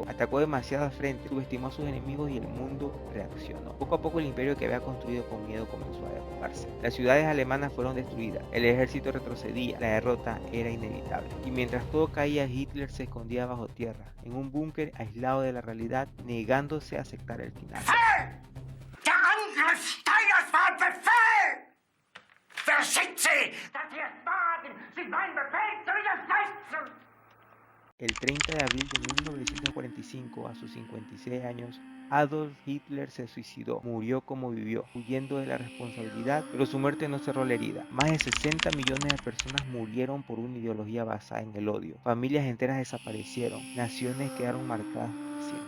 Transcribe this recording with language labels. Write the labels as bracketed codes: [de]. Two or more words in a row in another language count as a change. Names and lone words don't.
[es] Atacó demasiadas frentes, subestimó a sus enemigos y el mundo reaccionó. Poco a poco el imperio que había construido con miedo comenzó a derrumbarse. Las ciudades alemanas fueron destruidas, el ejército retrocedía, la derrota era inevitable. Y mientras todo caía, Hitler se escondía bajo tierra, en un búnker aislado de la realidad, negándose a aceptar el final. [de] Der Angriff Steiners war ein Befehl! Verschickt dass Sie es wagen, sich meinen Befehl zu widersetzen! [es] El 30 de abril de 1945, a sus 56 años, Adolf Hitler se suicidó. Murió como vivió, huyendo de la responsabilidad, pero su muerte no cerró la herida. Más de 60 millones de personas murieron por una ideología basada en el odio. Familias enteras desaparecieron. Naciones quedaron marcadas para siempre.